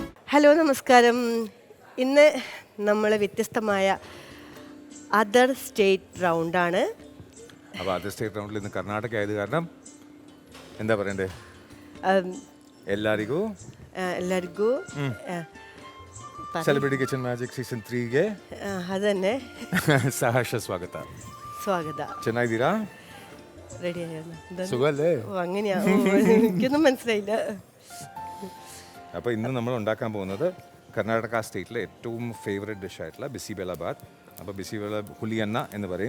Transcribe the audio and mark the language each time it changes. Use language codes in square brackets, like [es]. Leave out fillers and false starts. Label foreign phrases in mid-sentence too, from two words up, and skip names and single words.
[ml] ഹലോ നമസ്കാരം. ഇന്ന് നമ്മൾ വ്യത്യസ്തമായ [en] other state [ml] റൗണ്ടാണ്. അപ്പോൾ [en] other state [ml] റൗണ്ടിൽ ഇന്ന് കർണാടക ആയത് കാരണം എന്താ പറയണ്ടേ, [kn] ಎಲ್ಲರಿಗೂ [ml] എല്ലാവർക്കും [kn] ಸೆಲೆಬ್ರಿಟಿ ಕಿಚನ್ ಮ್ಯಾಜಿಕ್ ಸೀಸನ್ 3ಗೆ [ml] അതന്നെ [kn] ಸಹರ್ಷ ಸ್ವಾಗತ. [ml] സ്വാഗത. [kn] ಚೆನ್ನಾಗಿದ್ದೀರಾ? [ml] റെഡി സുഖമല്ലേ? അങ്ങനെയാ, എനിക്കൊന്നും മനസ്സിലായില്ല. അപ്പോൾ ഇന്ന് നമ്മൾ ഉണ്ടാക്കാൻ പോകുന്നത് കർണാടക സ്റ്റേറ്റിലെ ഏറ്റവും [en] favourite dish [ml] ബിസിബെലാബാത്ത്. അപ്പോൾ ബിസിബെല ഹുലിയന്ന എന്ന് പറയും.